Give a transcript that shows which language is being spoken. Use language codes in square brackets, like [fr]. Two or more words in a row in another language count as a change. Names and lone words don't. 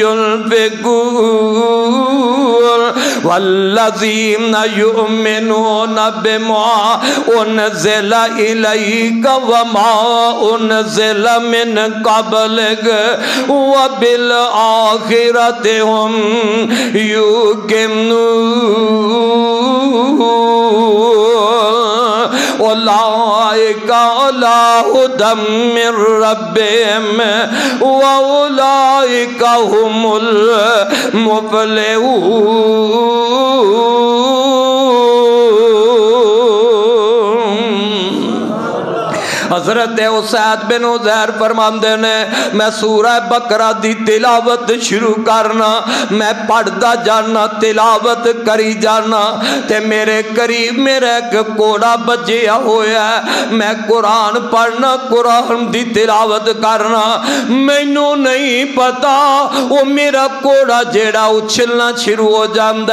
[ar] ينفقون والذين يؤمنون بما أنزل إليك وما أنزل من قبلك وبالآخرة هم يوقنون أولئك على هدى من ربهم وأولئك هم [pa] حضرت اسید بن حضیر فرماندے نے میں سورہ بقرہ دی تلاوت شروع کرنا میں پڑھدا جانا تلاوت کری جانا تے میرے قریب میرا اک گھوڑا بجیا ہویا میں قرآن پڑھنا قرآن دی تلاوت کرنا مینوں نہیں پتا او میرا گھوڑا جیڑا اچھلنا شروع ہو جاتا